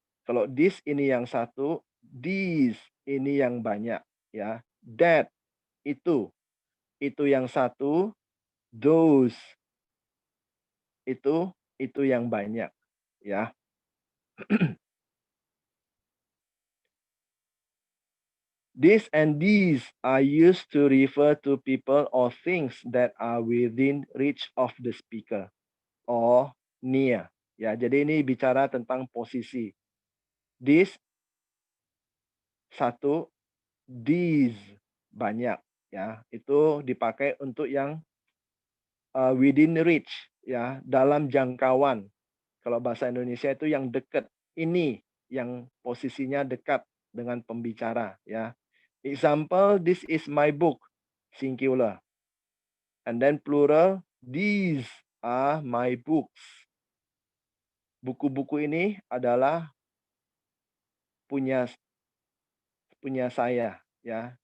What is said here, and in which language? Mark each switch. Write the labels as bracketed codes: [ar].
[id] Kalau this ini yang satu, these ini yang banyak ya. That itu yang satu, those itu yang banyak ya. [en] This and these are used to refer to people or things that are within reach of the speaker or near. [id] Ya, jadi ini bicara tentang posisi. This satu, these banyak ya. Itu dipakai untuk yang within reach ya, dalam jangkauan. Kalau bahasa Indonesia itu yang dekat. Ini yang posisinya dekat dengan pembicara ya. [en] Example, this is my book, singular. And then plural, these are my books. [id] Buku-buku ini adalah punya saya ya.